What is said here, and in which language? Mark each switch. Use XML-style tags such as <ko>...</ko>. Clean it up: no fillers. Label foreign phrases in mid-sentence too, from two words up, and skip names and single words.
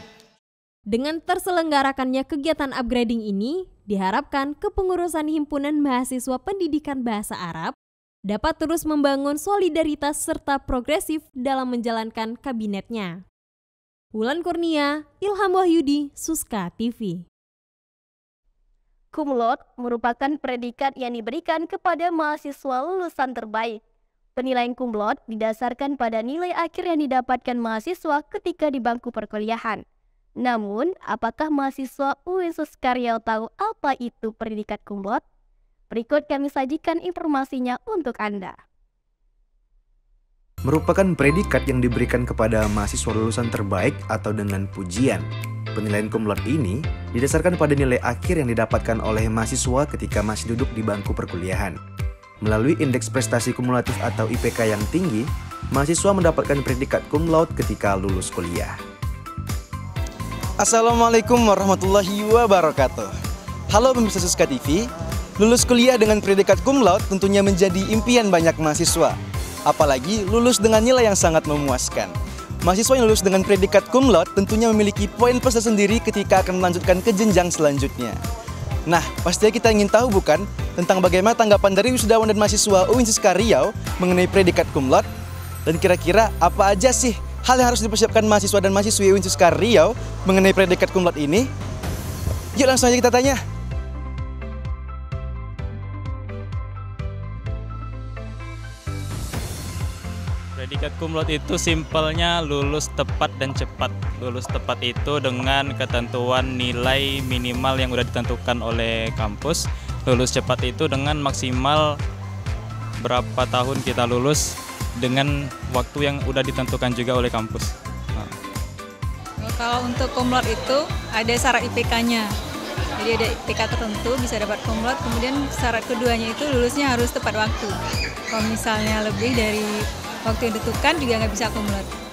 <id>Dengan terselenggarakannya kegiatan upgrading ini, diharapkan kepengurusan Himpunan Mahasiswa Pendidikan Bahasa Arab dapat terus membangun solidaritas serta progresif dalam menjalankan kabinetnya. Wulan Kurnia, Ilham Wahyudi, Suska TV. Cum laude merupakan predikat yang diberikan kepada mahasiswa lulusan terbaik. Penilaian cum laude didasarkan pada nilai akhir yang didapatkan mahasiswa ketika di bangku perkuliahan. Namun, apakah mahasiswa UIN Suska Riau tahu apa itu predikat cum laude? Berikut kami sajikan informasinya untuk Anda. Merupakan predikat yang diberikan kepada mahasiswa lulusan terbaik atau dengan pujian. Penilaian cum laude ini didasarkan pada nilai akhir yang didapatkan oleh mahasiswa ketika masih duduk di bangku perkuliahan. Melalui indeks prestasi kumulatif atau IPK yang tinggi, mahasiswa mendapatkan predikat cum laude ketika lulus kuliah.</id> <ar>السلام عليكم ورحمة الله وبركاته.</ar> <id>Halo pemirsa Suska TV, lulus kuliah dengan predikat cum laude tentunya menjadi impian banyak mahasiswa. Apalagi lulus dengan nilai yang sangat memuaskan. Mahasiswa yang lulus dengan predikat cum laude tentunya memiliki poin plus tersendiri ketika akan melanjutkan ke jenjang selanjutnya. Nah, pastinya kita ingin tahu bukan tentang bagaimana tanggapan dari wisudawan dan mahasiswa UIN Suska Riau mengenai predikat cum laude? Dan kira-kira apa aja sih hal yang harus dipersiapkan mahasiswa dan mahasiswi UIN Suska Riau mengenai predikat cum laude ini? Yuk langsung aja kita tanya. Predikat cum laude itu simpelnya lulus tepat dan cepat. Lulus tepat itu dengan ketentuan nilai minimal yang sudah ditentukan oleh kampus. Lulus cepat itu dengan maksimal berapa tahun kita lulus dengan waktu yang sudah ditentukan juga oleh kampus. Kalau untuk cum laude itu ada syarat IPK-nya. Jadi ada IPK tertentu bisa dapat cum laude. Kemudian syarat keduanya itu lulusnya harus tepat waktu. Kalau misalnya lebih dari waktu yang ditentukan juga nggak bisa cum laude.</id>